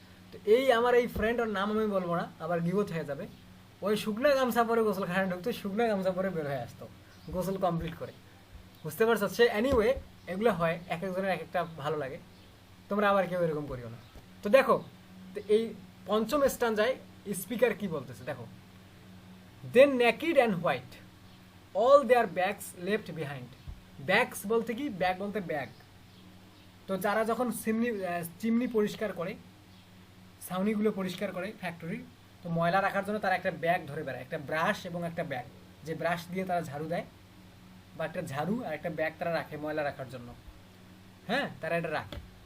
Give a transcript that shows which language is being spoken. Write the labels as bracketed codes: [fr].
[bn] তো এই আমার এই ফ্রেন্ড, ওর নাম আমি বলবো না, আবার গিবত হয়ে যাবে, ওই শুকনা গামছা পরে গোসল খানে ঢুকতো, শুকনা গামছা পরে বের হয়ে আসতো গোসল কমপ্লিট করে, বুঝতে পারছো? সে এনিওয়ে, এগুলো হয়, এক একজনের এক একটা ভালো লাগে। তোমরা আবার কেউ এরকম করিও না। তো দেখো, তো এই 5ম স্ট্যান্জায় স্পিকার কি বলতেছে দেখো। [en] Then naked and white, all their bags left behind. [bn] Bags বলতে কি? ব্যাগ বলতে ব্যাগ। তো যারা যখন চিমনি পরিষ্কার করে, ছাউনিগুলো পরিষ্কার করে ফ্যাক্টরি, তো ময়লা রাখার জন্য তারা একটা ব্যাগ ধরে বেড়ায়, একটা ব্রাশ এবং একটা ব্যাগ, যে ব্রাশ দিয়ে তারা ঝাড়ু দেয়, বা একটা ঝাড়ু আর একটা ব্যাগ তারা রাখে ময়লা রাখার জন্য। হ্যাঁ, তারা এটা রাখে।